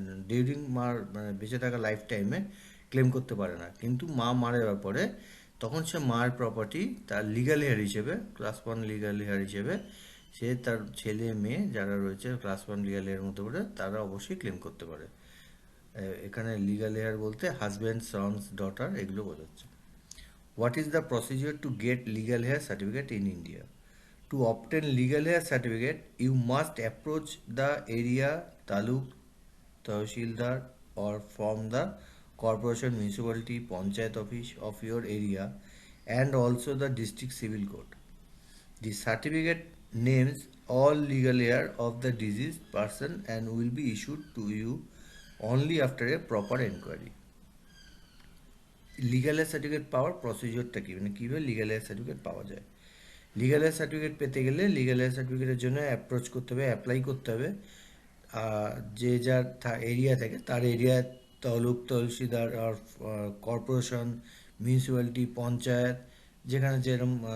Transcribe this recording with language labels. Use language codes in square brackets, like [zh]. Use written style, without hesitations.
[bn] During মার মানে বেঁচে থাকা লাইফ টাইমে ক্লেম করতে পারে না, কিন্তু মা মারা যাওয়ার পরে তখন সে মার প্রপার্টি তার লিগ্যাল হেয়ার হিসেবে, ক্লাস ওয়ান লিগ্যাল হেয়ার হিসেবে সে তার ছেলে মেয়ে যারা রয়েছে ক্লাস ওয়ান লিগ্যাল হেয়ার মধ্যে পড়ে তারা অবশ্যই ক্লেম করতে পারে। এখানে লিগ্যাল হেয়ার বলতে হাজব্যান্ড, সন্স, ডটার এগুলো বোঝাচ্ছে। [en] What is the procedure to get legal heir certificate in India? To obtain legal hair certificate, you must approach the area taluk, tahsildar, or from the corporation, municipality, panchayat office of your area, and also the district civil court. The certificate names all legal heir of the deceased person and will be issued to you only after a proper inquiry. [bn] Legal air certificate পাওয়ার প্রসিজিওরটা কী, মানে কীভাবে legal air certificate পাওয়া যায়? Legal air certificate পেতে গেলে legal air সার্টিফিকেটের জন্য approach করতে হবে, অ্যাপ্লাই করতে হবে। যে যার এরিয়া থাকে তার এরিয়া তলুক তহসিলদার আর কর্পোরেশন, মিউনিসিপ্যালিটি, পঞ্চায়েত, যেখানে যেরম